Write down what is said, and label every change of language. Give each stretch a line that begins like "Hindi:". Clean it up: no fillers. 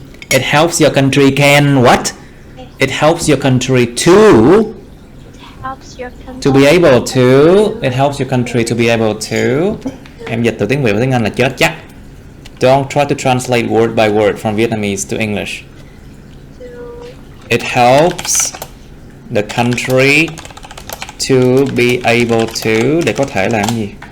English: It helps your country can what? It helps your country to helps your country to be able to. It helps your country to be able to.
Vietnamese: Em dịch từ tiếng Việt và tiếng Anh là chết chắc.
English: Don't try to translate word by word from Vietnamese to English. to It helps the country to be able to,
Vietnamese: để có thể làm gì?